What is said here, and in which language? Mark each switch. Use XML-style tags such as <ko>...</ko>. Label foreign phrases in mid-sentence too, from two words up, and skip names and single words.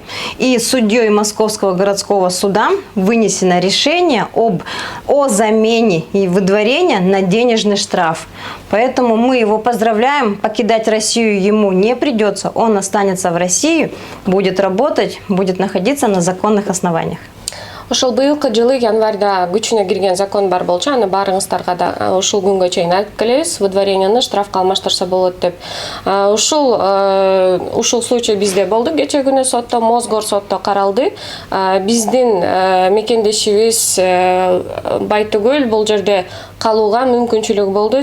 <ru>И судьей Московского городского суда вынесено решение о замене и выдворении на денежный штраф. Поэтому мы его поздравляем. Покидать Россию ему не придется. Он останется в России, будет работать, будет находиться на законных основаниях.</ru> <ky>Ошол быйылкы жылы январда күчүнө кирген закон бар болчу, аны баарыңыздарга да ушул күнгө чейин айтып келебиз, выдворенияны штрафка алмаштырса болот деп. Ушул случай бизде болду. Кече күнү сотто, Мосгор сотто каралды. Биздин мекендешибиз Байтүгөл бул жерде калууга мүмкүнчүлүк болду.</ky>